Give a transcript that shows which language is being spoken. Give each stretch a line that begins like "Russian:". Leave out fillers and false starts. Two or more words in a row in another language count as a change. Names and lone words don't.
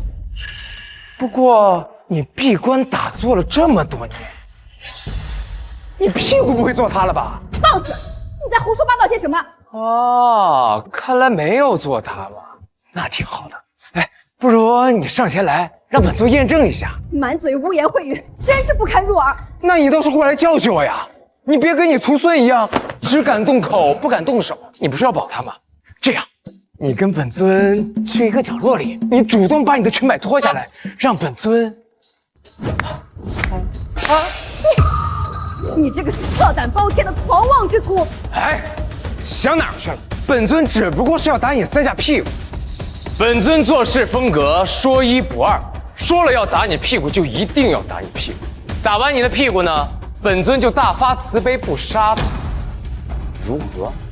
Chinese: 不過你閉關打坐了這麼多年，你屁股不會坐塌了吧？放肆！你在胡說八道些什麼？哦，看來沒有坐塌嘛，那挺好的。哎，不如你上前來，讓本尊驗證一下。滿嘴污言穢語，真是不堪入耳。那你倒是過來教訓我呀！你別跟你徒孫一樣，只敢動口不敢動手。你不是要保他嗎？這樣，你跟本尊去一個角落裡，你主動把你的裙擺脫下來，讓本尊你這個色膽包天的狂妄之徒！哎，想哪兒去了？本尊只不過是要打你3下屁股。本尊做事風格說一不二，說了要打你屁股就一定要打你屁股。打完你的屁股呢，本尊就大發慈悲不殺他，如何？